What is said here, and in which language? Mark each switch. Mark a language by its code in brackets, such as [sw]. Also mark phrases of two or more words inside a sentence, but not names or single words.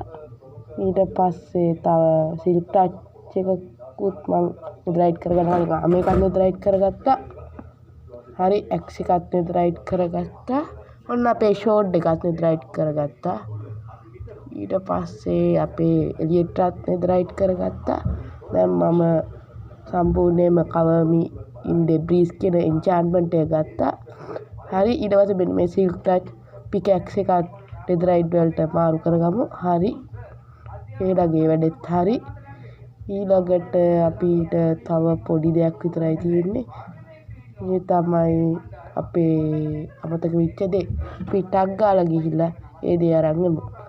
[si] ඊට පස්සේ තව [en] silk touch [si] එකකුත් මම නෙදරයිට් කරගන්නවා. මේකත් නෙදරයිට් කරගත්තා. හරි ඇක්ස් එකත් නෙදරයිට් කරගත්තා. ඔන්න අපේ ෂෝඩ් එකත් නෙදරයිට් කරගත්තා. ඊට පස්සේ අපේ එලියෙට්‍රාත් නෙදරයිට් කරගත්තා. දැන් මම සම්පූර්ණයෙන්ම [en] cover me in debris [si] කියන enchantment එක ගත්තා. හරි ඊට පස්සේ මෙන්න මේ [en] silk touch pickaxe [si] එකත් netherite වලට මාරු කරගමු. හරි ඊළඟේ වැඩෙත් හරි. ඊළඟට අපිට තව පොඩි දෙයක් විතරයි තියෙන්නේ. මේ තමයි අපේ අමතක වෙච්ච දේ. අපි ටග් ගාලා ගිහිල්ලා ඒ දේ අරන් එමු.